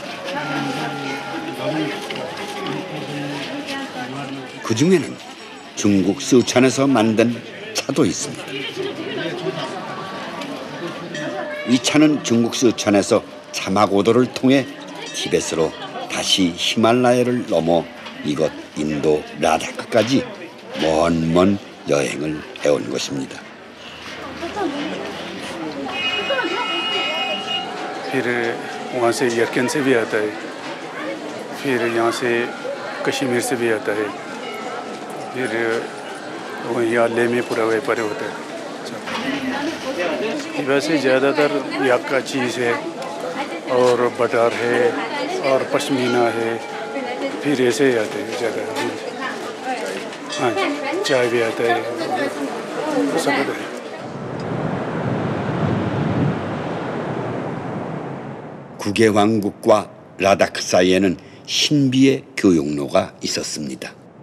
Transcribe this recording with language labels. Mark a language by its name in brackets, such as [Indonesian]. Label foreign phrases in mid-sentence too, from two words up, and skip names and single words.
[Korean] 그 중에는 중국 쓰촨에서 만든 차도 있습니다. 이 차는 중국 쓰촨에서 자마고도를 통해 티벳으로 다시 히말라야를 넘어 이곳 인도 라다크까지 먼 여행을 해온 것입니다. [Hindi] फिर वहाँ से यरकन से भी आता है, फिर यहाँ से कश्मीर से भी आता है, फिर वहीं लेह में पूरा व्यापार होता है। वैसे ज़्यादातर याक का चीज़ है और बटर है और पश्मीना है, फिर ऐसे ही आते हैं ज़्यादा। हाँ, चाय भी आता है, सब आता है। [Korean] 국의 왕국과 라다크 사이에는 신비의 교역로가 있었습니다.